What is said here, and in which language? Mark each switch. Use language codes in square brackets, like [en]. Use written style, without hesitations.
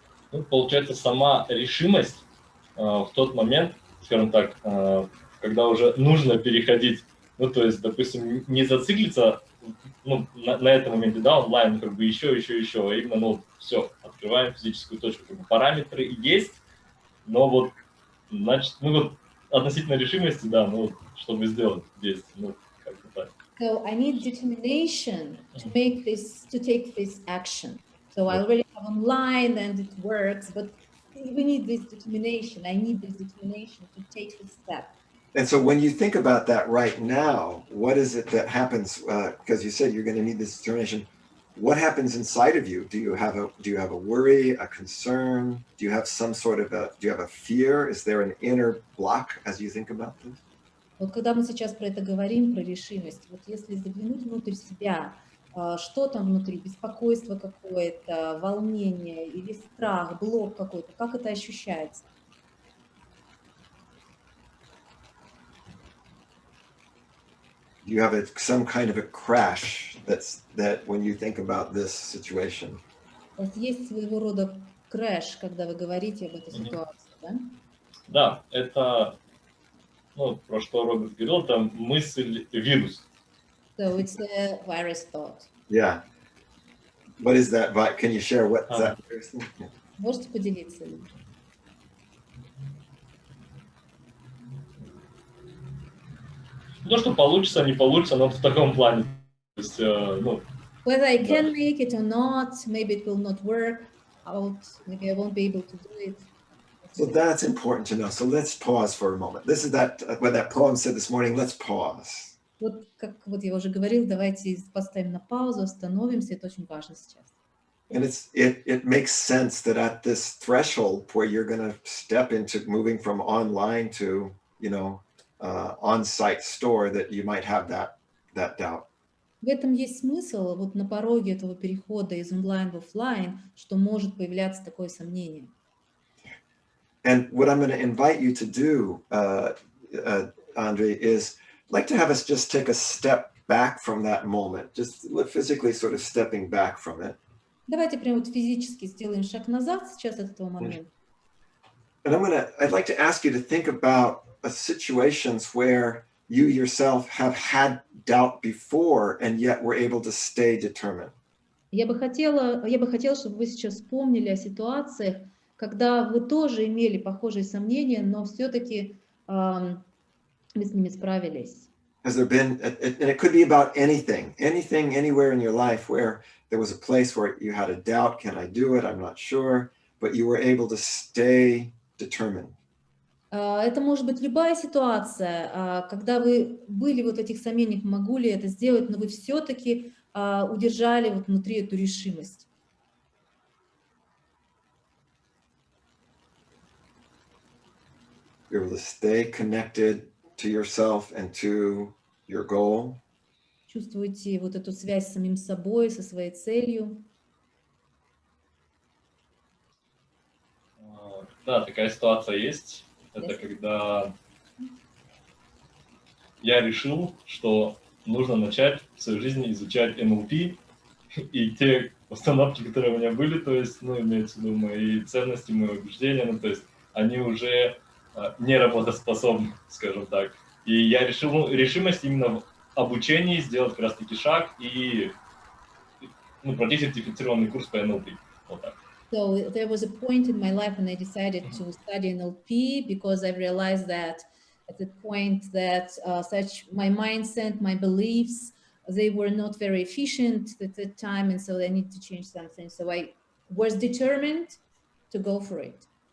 [ru] Ну, получается, сама решимость в тот момент, скажем так, когда уже нужно переходить, ну, то есть, допустим, не зациклиться ну, на этом моменте, да, онлайн, как бы еще, а именно, ну, все, открываем физическую точку, как бы параметры есть, но вот, значит, ну, вот относительно решимости, да, ну, чтобы сделать действие, ну, как-то так. [en] So I need determination to make this, to take this action. So I already have online and it works, but we need this determination. I need this determination to take this step. And so when you think about that right now, what is it that happens? Because you said you're going to need this determination. What happens inside of you? Do you have a worry, a concern? Do you have some sort of do you have a fear? Is there an inner block as you think about this? [ru] Вот когда мы сейчас про это говорим, про решимость, вот если заглянуть внутрь себя, что там внутри, беспокойство какое-то, волнение или страх, блок какой-то, как это ощущается? [en] You have some kind of a crash that when you think about this situation. [ru] У вас есть своего рода крэш, когда вы говорите об этой ситуации, да? Да, это, ну, про что Роберт говорил, это мысль вирус. [en] So it's a virus thought. Yeah. What is that? Can you share what that virus is? [ru] Можете поделиться? Ну, что получится, не получится, но в таком плане. То есть, ну, [en] Whether I can make it or not, maybe it will not work out, maybe I won't be able to do it. So that's important to know. So let's pause for a moment. This is what that poem said this morning. Let's pause. [ru] Вот как вот я уже говорил, давайте поставим на паузу, остановимся, это очень важно сейчас. [en] And it makes sense that at this threshold where you're going to step into moving from online to, on-site store, that you might have that doubt. [ru] В этом есть смысл, вот на пороге этого перехода из онлайн в офлайн, что может появляться такое сомнение. [en] And what I'm going to invite you to do, Andre, is I'd like to have us just take a step back from that moment, just physically sort of stepping back from it. [ru] Давайте прямо вот физически сделаем шаг назад сейчас от этого момента. [en] And I'd like to ask you to think about situations where you yourself have had doubt before and yet were able to stay determined. [ru] Я бы хотела, чтобы вы сейчас вспомнили о ситуациях, когда вы тоже имели похожие сомнения, но все-таки вы с ними справились. [en] Has there been, and it could be about anything, anywhere in your life where there was a place where you had a doubt, can I do it? I'm not sure, but you were able to stay determined. [ru] Это может быть любая ситуация, когда вы были вот в этих сомнениях, могу ли это сделать, но вы все-таки удержали вот внутри эту решимость. [en] You're able to stay connected to yourself and to your goal. [ru] Чувствуете вот эту связь с самим собой, со своей целью. Да, такая ситуация есть. Это когда я решил, что нужно начать в своей жизни изучать НЛП, и те установки, которые у меня были, то есть, ну, имеется в виду мои ценности, мои убеждения, ну, то есть, они уже не работоспособны, скажем так. И я решил, ну, решимость именно в обучении сделать как раз-таки шаг и, ну, пройти сертифицированный курс по НЛП. Вот так. [en] So there was a point in my life when I decided to study NLP because I realized that at the point that my mindset, my beliefs, they were not very efficient at the time, and so I need to change something. So I was determined to go for it.